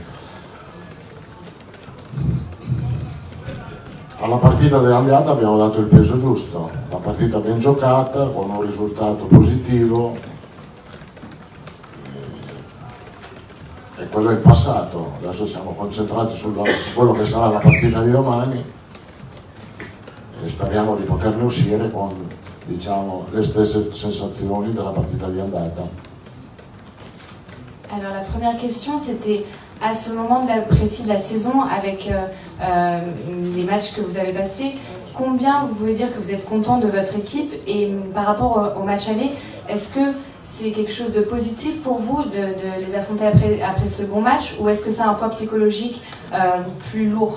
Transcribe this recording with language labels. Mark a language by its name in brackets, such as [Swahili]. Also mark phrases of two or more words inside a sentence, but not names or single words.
[Italian] Alla partita dell'andata abbiamo dato il peso giusto, la partita ben giocata, con un risultato positivo, e quello è il passato. Adesso siamo concentrati su quello che sarà la partita di domani e speriamo di poterne uscire con, diciamo, le stesse sensazioni della partita di andata. [French] Alors la première question c'était, à ce moment précis de la saison, avec les matchs que vous avez passés, combien vous pouvez dire que vous êtes content de votre équipe? Et par rapport au match aller, est-ce que c'est quelque chose de positif pour vous de les affronter après ce bon match, ou est-ce que c'est un poids psychologique plus lourd?